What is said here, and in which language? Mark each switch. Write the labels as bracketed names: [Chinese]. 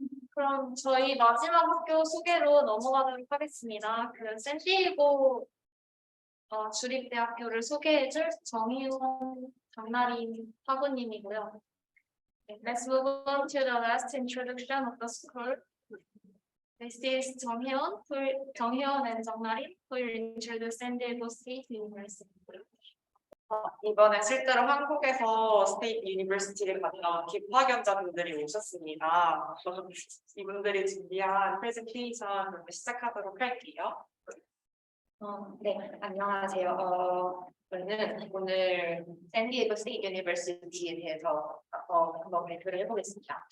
[Korean] 그럼 저희 마지막 학교 소개로 넘어가도록 하겠습니다. 그 샌디에고 주립대학교를 소개해줄 정희원 장나리 학우님이고요. [English] Let's move on to the last introduction of the school. This is 정혜원 and 정나리 who will introduce San Diego State University. [Korean] 이번에 실제로 한국에서 스테이트 유니버시티를 갔던 기파견자분들이 오셨습니다. 이분들이 준비한 프레젠테이션 시작하도록 할게요. 네, 안녕하세요. 저는 오늘 샌디에이고 스테이트 유니버시티에 대해서 한번 발표를 해보겠습니다.